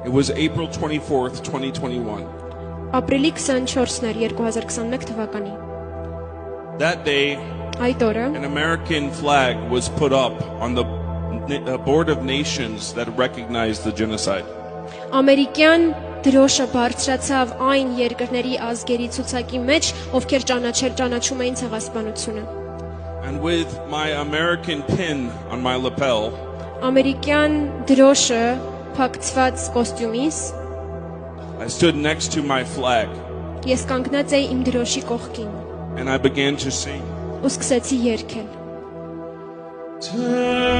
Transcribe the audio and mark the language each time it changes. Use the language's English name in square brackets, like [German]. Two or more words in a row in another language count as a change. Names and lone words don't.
[English] It was April 24th, 2021. [Armenian] Ապրիլի 24-ն էր 2021 թվականի։ [English] That day, [Armenian] Այդ օրը [English] an American flag was put up on the Board of Nations that recognized the genocide. [Armenian] ամերիկյան դրոշը բարձրացավ այն երկրների ազգերի ցուցակի մեջ, ովքեր ճանաչում էին ցեղասպանությունը։ [English] And with my American pin on my lapel, [Armenian] Ամերիկյան դրոշը փակցված կոստյումիս [English] I stood next to my flag [Armenian] ես կանգնած էի իմ դրոշի կողքին [English] and I began to sing. [Armenian] ու սկսեցի երգել։